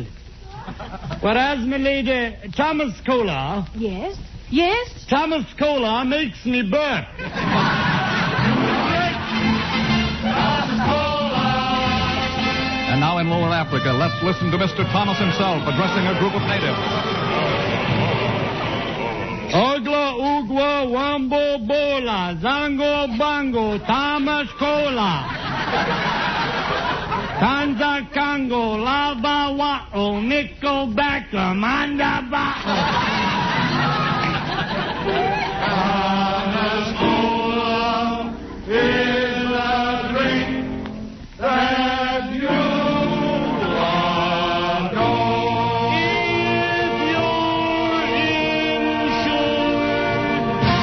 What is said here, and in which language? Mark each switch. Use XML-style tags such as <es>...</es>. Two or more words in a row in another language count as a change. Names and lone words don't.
<en>Whereas, milady, Thomas Cola... Yes? Yes? Thomas Cola makes me burp. And now in Lower Africa, let's listen to Mr. Thomas himself addressing a group of natives. Ogla, Ugwa, Wambo, Bola, Zango, Bango, Thomas Cola. Kanza, Kango, Lava, Wa'o, Nico, Backer, Manda, Ba'o. Thomas Cola is a drink that you adore. If you're insured.</en>